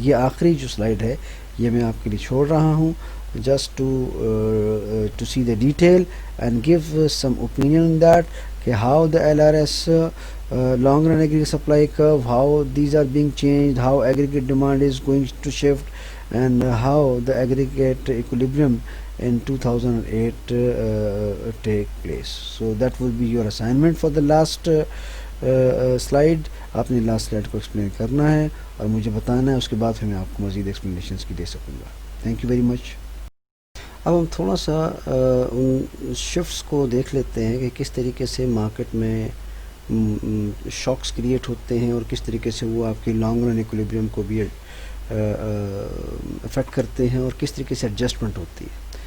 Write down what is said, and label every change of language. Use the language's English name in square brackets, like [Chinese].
[English] یہ آخری جو سلائیڈ ہے یہ میں آپ کے لیے چھوڑ رہا ہوں just to see the detail and give some opinion in that کہ how the LRS long run aggregate supply curve, how these are being changed, how aggregate demand is going to shift, and how the aggregate equilibrium in 2008 take place. So that will be your assignment for the last slide. [Urdu] آپ نے last slide کو explain کرنا ہے اور مجھے بتانا ہے، اس کے بعد پھر میں آپ کو مزید explanations کی دے سکوں گا. Thank you very much. اب ہم تھوڑا سا ان شفٹس کو دیکھ لیتے ہیں کہ کس طریقے سے مارکیٹ میں شاکس کریٹ ہوتے ہیں اور کس طریقے سے وہ آپ کی لانگ رن ایکولیبریم کو بھی افیکٹ کرتے ہیں اور کس طریقے سے ایڈجسٹمنٹ ہوتی ہے.